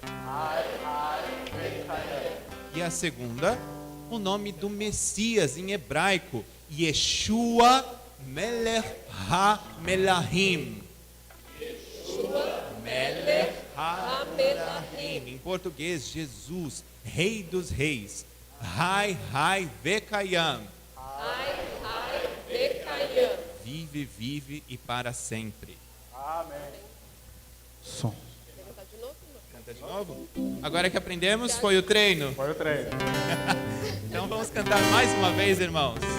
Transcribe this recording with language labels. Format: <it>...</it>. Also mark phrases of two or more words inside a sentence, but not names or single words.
<pt>E a segunda, o nome do Messias em hebraico,</pt> <he>ישוע מלך המלכים. מלך המלכים.</he> <pt>Em português, Jesus, Rei dos Reis.</pt> <he>חי, חי, וקיים. חי חי וקיים.</he> <pt>Vive, vive e para sempre. Som. Canta de novo? Agora que aprendemos, foi o treino. Foi o treino. Então vamos cantar mais uma vez, irmãos.</pt>